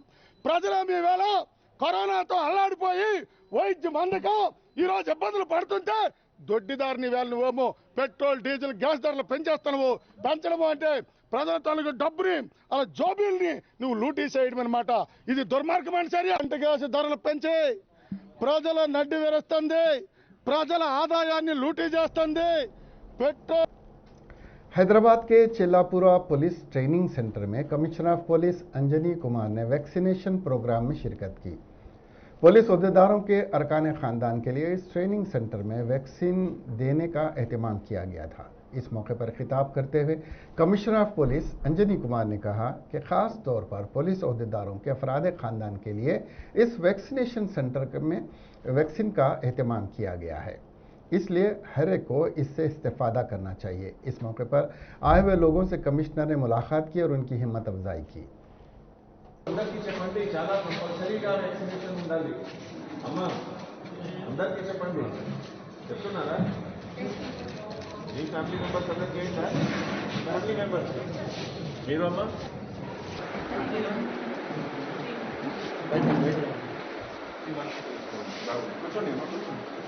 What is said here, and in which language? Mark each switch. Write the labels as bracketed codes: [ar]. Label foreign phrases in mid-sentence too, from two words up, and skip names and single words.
[te] ప్రజలు మీ వేళ కరోనాతో అల్లాడిపోయి వైద్యం అందక ఈ రోజు ఇబ్బందులు పడుతుంటే దొడ్డిదారిని వేళ నువ్వేమో [en] petrol diesel gas [te] ధరలు పెంచేస్తున్నావు. పెంచడము అంటే ప్రజల తాలూకు డబ్బుని అలా జోబీల్ని నువ్వు లూటీ చేయడం అనమాట. ఇది దుర్మార్గమైన చర్య. అంటే గ్యాస్ ధరలు పెంచి ప్రజల నడ్డి విరుస్తుంది, ప్రజల ఆదాయాన్ని లూటీ చేస్తుంది. పెట్రోల్ [ur] حیدرآباد کے چیلاپورا [en] police training centre [ur] میں [en] Commissioner of Police [ur] انجنی کمار نے [en] vaccination programme [ur] میں شرکت کی. پولیس عہدیداروں کے ارکان خاندان کے لیے اس [en] training centre [ur] میں ویکسین دینے کا اہتمام کیا گیا تھا. اس موقع پر خطاب کرتے ہوئے [en] Commissioner of Police [ur] انجنی کمار نے کہا کہ خاص طور پر پولیس عہدیداروں کے افراد خاندان کے لیے اس [en] vaccination centre [ur] میں ویکسین کا اہتمام کیا گیا ہے، اس لیے ہر ایک کو اس سے استفادہ کرنا چاہیے. اس موقع پر آئے ہوئے لوگوں سے کمشنر نے ملاقات کی اور ان کی ہمت افزائی کی. [te] అందరికీ చెప్పండి, చాలా కంపల్సరీగా వ్యాక్సినేషన్ ఉండాలి. అమ్మా అందరికీ చెప్పండి, చెప్తున్నారా? మీ [en] family members [te] అందరికీ ఏంటా? [en] family members [te] మీరు అమ్మా కూర్చోండి అమ్మా, కూర్చోండి.